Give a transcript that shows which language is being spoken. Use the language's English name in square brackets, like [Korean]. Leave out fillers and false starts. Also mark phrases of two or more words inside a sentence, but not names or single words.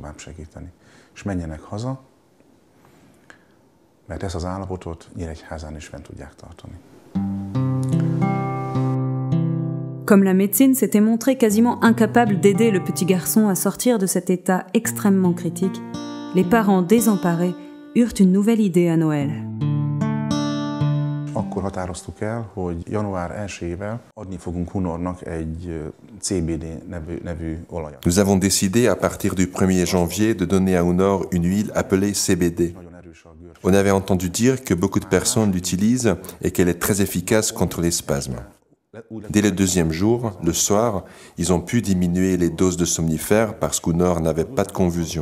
[French] Comme la médecine s'était montrée quasiment incapable d'aider le petit garçon à sortir de cet état extrêmement critique, les parents désemparés eurent une nouvelle idée à Noël. [Hungarian] Akkor határoztuk el, hogy január 1-ével adni fogunk Unornak egy CBD nevű olajat. [French] Nous avons décidé à partir du 1er janvier de donner à Unor une huile appelée CBD. On avait entendu dire que beaucoup de personnes l'utilisent et qu'elle est très efficace contre les spasmes. Dès le deuxième jour, le soir, ils ont pu diminuer les doses de somnifères parce qu'Ounor n'avait pas de convulsion.